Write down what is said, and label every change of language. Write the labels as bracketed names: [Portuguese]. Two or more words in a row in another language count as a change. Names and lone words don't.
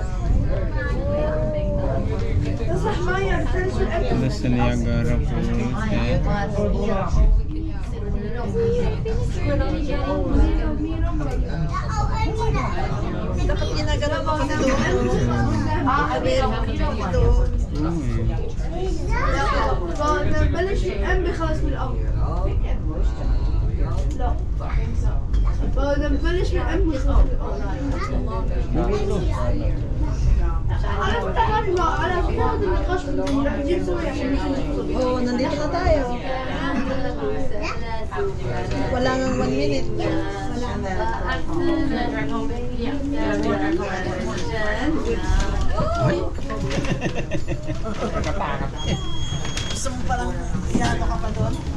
[English] That's the Niagara Falls. [Filipino] Dapat ginagano pa kami doon. [Arabic] بلش الأم خلاص من الأول لا بلش من الأم خلاص على فكرة على فكرة النقاش رح نجيب سوري عشان نشوف [Filipino] Oo, nandito na tayo. Wala nga 1 minute. Gusto mo palang iyano ka pa doon?